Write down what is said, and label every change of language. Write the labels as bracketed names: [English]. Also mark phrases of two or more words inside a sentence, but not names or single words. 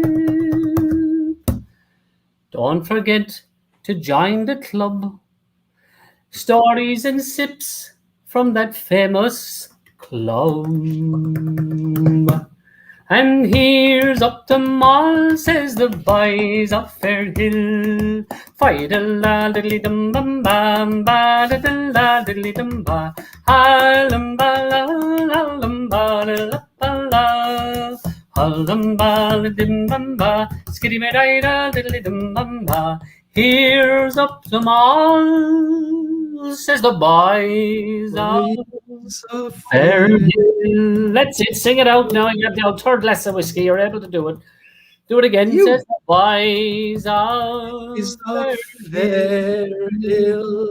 [English] Don't forget to join the club. Stories and sips from that famous club. And here's up the mall, says the boys of Fairhill. Fi-da-la-diddly-dum-bum-bam, ba-da-da-la-diddly-dum-ba, ha-lum-ba-la-la-lum-ba-la-la-ba-la, ha-lum-ba-la-dim-bum-ba, skiddy-ma-di-da-diddly-dum-bum-ba. Here's up the mall, says the boys of Fairhill. Let's sing it out now. You have the third glass of whiskey. You're able to do it. Do it again. Says the boys of Fairhill.